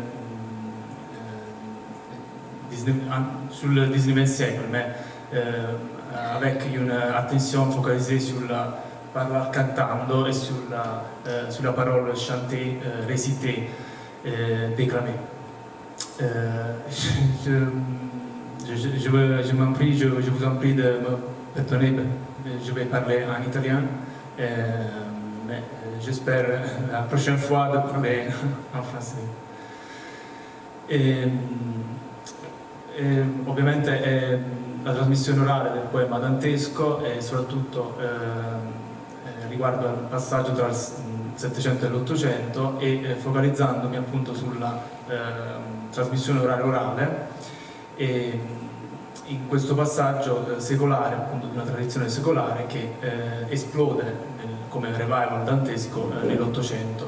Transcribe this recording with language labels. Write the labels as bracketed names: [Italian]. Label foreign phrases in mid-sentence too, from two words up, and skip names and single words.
[French] sur le 19e siècle, mais avec une attention focalisée sur la parole cantando et sur la parole chantée, récitée, déclamée. Je vous en prie de me pardonner, je vais parler en italien, mais j'espère la prochaine fois de parler en français. [Italian] Ovviamente è la trasmissione orale del poema dantesco e soprattutto riguardo al passaggio tra il Settecento e l'Ottocento e focalizzandomi appunto sulla trasmissione orale e in questo passaggio secolare, appunto di una tradizione secolare che esplode come revival dantesco nell'Ottocento.